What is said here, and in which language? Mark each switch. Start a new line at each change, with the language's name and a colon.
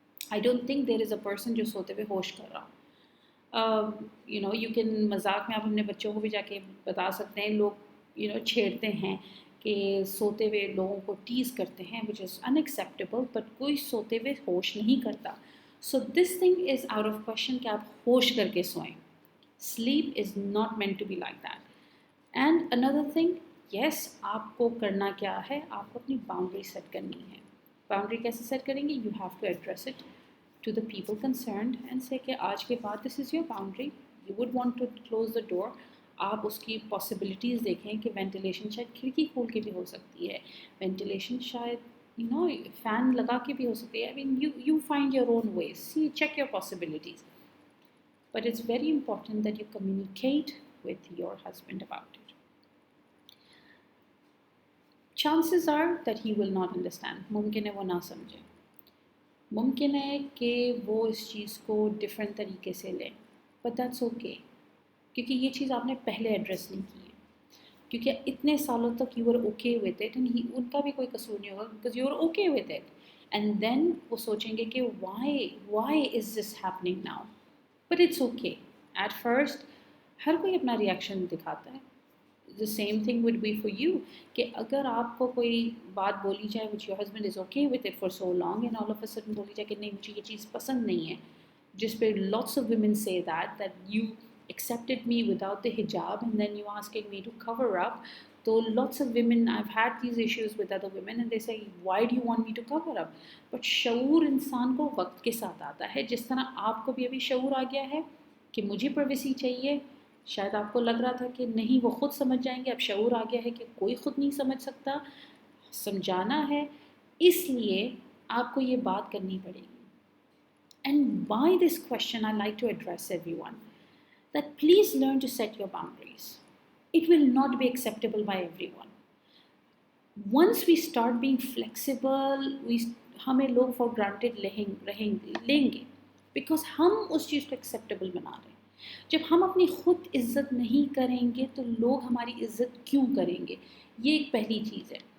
English: I don't think there is a person
Urdu: جو سوتے ہوئے ہوش کر رہا.
English: you can
Urdu: مذاق میں آپ اپنے بچوں کو بھی جا کے بتا سکتے ہیں. لوگ چھیڑتے ہیں کہ سوتے ہوئے لوگوں کو ٹیز کرتے ہیں
English: which is unacceptable,
Urdu: بٹ کوئی سوتے ہوئے ہوش نہیں کرتا.
English: so this thing is out of question
Urdu: کہ آپ ہوش کر کے سوئیں.
English: Sleep is not meant to be like that. And another thing, yes,
Urdu: آپ کو کرنا کیا ہے، آپ کو اپنی باؤنڈری سیٹ کرنی ہے. باؤنڈری کیسے سیٹ کریں گے؟
English: you have to address it to the people concerned and say
Urdu: کہ آج کے بعد
English: This is your boundary. You would want to close the door.
Urdu: آپ اس کی پاسبلٹیز دیکھیں کہ وینٹیلیشن شاید کھڑکی کھول کے بھی ہو سکتی ہے، وینٹیلیشن شاید فین لگا کے بھی ہو سکتی ہے.
English: I mean you find your own ways. See check your possibilities. But it's very important that you communicate with your husband about it. Chances are that he will not understand.
Urdu: ممکن ہے وہ نہ سمجھے. ممکن ہے کہ وہ اس چیز کو ڈفرینٹ طریقے سے لیں.
English: But that's okay.
Urdu: کیونکہ یہ چیز آپ نے پہلے ایڈریس نہیں کی ہے. کیونکہ اتنے سالوں تک
English: you were okay with it and
Urdu: ان کا بھی کوئی قصور نہیں ہوگا
English: because you were okay with it. And then
Urdu: وہ سوچیں گے کہ
English: why is this happening now? But it's okay. At first
Urdu: ہر کوئی اپنا ریئیکشن دکھاتا ہے.
English: The same thing would be for you
Urdu: کہ اگر آپ کو کوئی بات بولی جائے
English: which your husband is okay with it for so long and all of a sudden
Urdu: بولی جائے کہ نہیں مجھے یہ چیز پسند نہیں ہے، جس پہ
English: lots of women say that you accepted me without the hijab and then you asking me to cover up. So lots of women, I've had these issues with other women and they say why do you want me to cover up?
Urdu: But شعور انسان کو وقت کے ساتھ آتا ہے. جس طرح آپ کو بھی ابھی شعور آ گیا ہے کہ مجھے پرائیویسی چاہیے، شاید آپ کو لگ رہا تھا کہ نہیں وہ خود سمجھ جائیں گے. اب شعور آ گیا ہے کہ کوئی خود نہیں سمجھ سکتا، سمجھانا ہے. اس لیے آپ کو یہ بات کرنی پڑے گی.
English: And by this question I like to address everyone that please learn to set your boundaries. It will not be acceptable by everyone. Once we start being flexible,
Urdu: ہمیں لوگ فار گرانٹیڈ لیں گے بیکاز ہم اس چیز کو acceptable بنا رہے ہیں. جب ہم اپنی خود عزت نہیں کریں گے تو لوگ ہماری عزت کیوں کریں گے؟ یہ ایک پہلی چیز ہے.